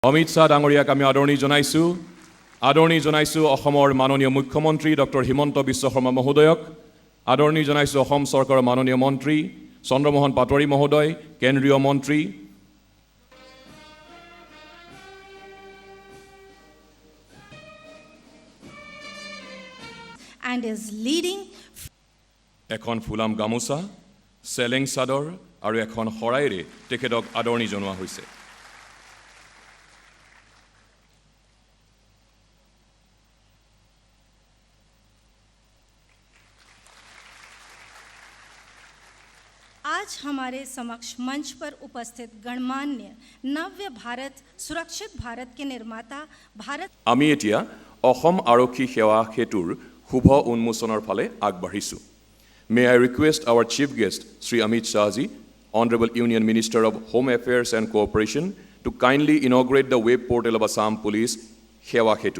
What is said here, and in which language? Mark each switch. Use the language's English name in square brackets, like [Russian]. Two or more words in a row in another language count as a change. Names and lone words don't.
[Assamese] অমিত শ্বাহ ডাঙৰীয়াক আমি আদৰণি জনাইছোঁ অসমৰ মাননীয় মুখ্যমন্ত্ৰী ডক্টৰ হিমন্ত বিশ্ব শৰ্মা মহোদয়ক, আদৰণি জনাইছোঁ অসম চৰকাৰৰ মাননীয় মন্ত্ৰী চন্দ্ৰমোহন পাটোৱাৰী মহোদয়, কেন্দ্ৰীয় মন্ত্ৰী [English] and is leading [Assamese] এখন ফুলাম গামোচা, চেলেং চাদৰ আৰু এখন শৰাইৰে তেখেতক আদৰণি জনোৱা হৈছে। [Hindi] आज हमारे समक्ष मंच पर उपस्थित गणमान्य नव्य भारत सुरक्षित भारत के निर्माता भारत [Assamese] আমি এতিয়া অসম আৰক্ষী সেৱা সেতুৰ শুভ উন্মোচনৰ ফালে আগবাঢ়িছোঁ। [English] May I request our chief guest, Sri Amit Shah ji, Honorable Union Minister of Home Affairs and Cooperation, to kindly inaugurate the web portal of Assam Police, Sewa Setu.